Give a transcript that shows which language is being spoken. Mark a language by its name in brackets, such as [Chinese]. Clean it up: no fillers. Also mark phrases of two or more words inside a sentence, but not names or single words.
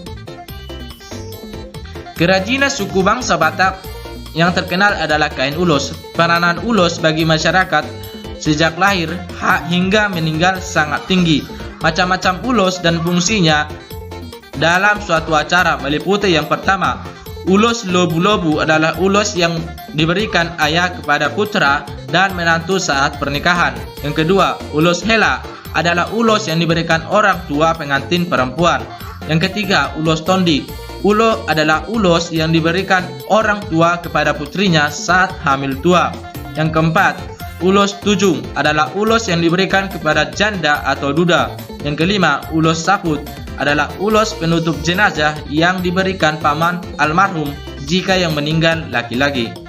[Indonesian] Kerajinan suku bangsa Batak yang terkenal adalah kain ulos. Peranan ulos bagi masyarakat sejak lahir hingga meninggal sangat tinggi. Macam-macam ulos dan fungsinya dalam suatu acara meliputi yang pertama, ulos lobu-lobu adalah ulos yang diberikan ayah kepada putra dan menantu saat pernikahan. Yang kedua, ulos hela adalah ulos yang diberikan orang tua pengantin perempuan. Yang ketiga, ulos tondi. Ulo adalah ulos yang diberikan orang tua kepada putrinya saat hamil tua. Yang keempat, ulos tujung adalah ulos yang diberikan kepada janda atau duda. Yang kelima, ulos saput adalah ulos penutup jenazah yang diberikan paman almarhum jika yang meninggal laki-laki.